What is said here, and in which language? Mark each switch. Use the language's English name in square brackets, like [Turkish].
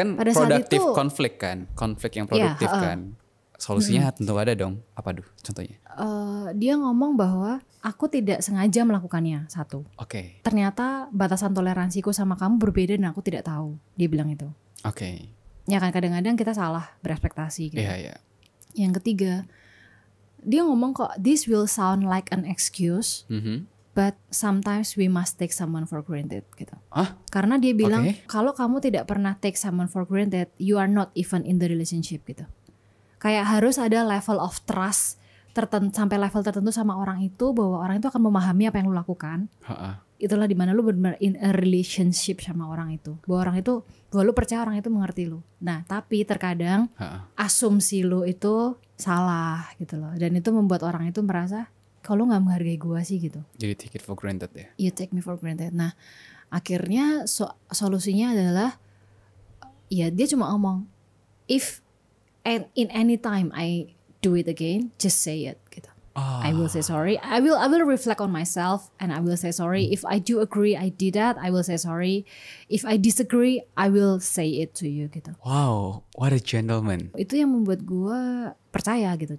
[Indonesian] Kan produktif konflik kan, konflik yang produktif kan. Solusinya tentu ada dong. Apa contohnya? Dia ngomong bahwa aku tidak sengaja melakukannya satu. Ternyata batasan toleransiku sama kamu berbeda dan aku tidak tahu. Dia bilang itu. Ya kan kadang-kadang kita salah berekspektasi gitu. Yang ketiga, dia ngomong kok [English] this will sound like an excuse, but sometimes we must take someone for granted gitu. [Indonesian] Karena dia bilang kalau kamu tidak pernah [English] take someone for granted, you are not even in the relationship gitu. [Indonesian] Kayak harus ada [English] level of trust [Indonesian] sampai level tertentu sama orang itu bahwa orang itu akan memahami apa yang lu lakukan. Itulah dimana lu benar-benar [English] in a relationship [Indonesian] sama orang itu. Bahwa orang itu, bahwa lu percaya orang itu mengerti lu. Nah tapi terkadang asumsi lu itu salah gitu loh. Dan itu membuat orang itu merasa kalau gak menghargai gua sih gitu. Jadi [English] take it for granted [Indonesian] ya. [English] You take me for granted. [Indonesian] Nah akhirnya solusinya adalah ya dia cuma ngomong [English] if and in any time I do it again, just say it gitu. I will say sorry. I will reflect on myself and I will say sorry. If I do agree I did that, I will say sorry. If I disagree, I will say it to you gitu. Wow, what a gentleman. [Indonesian] Itu yang membuat gue percaya gitu.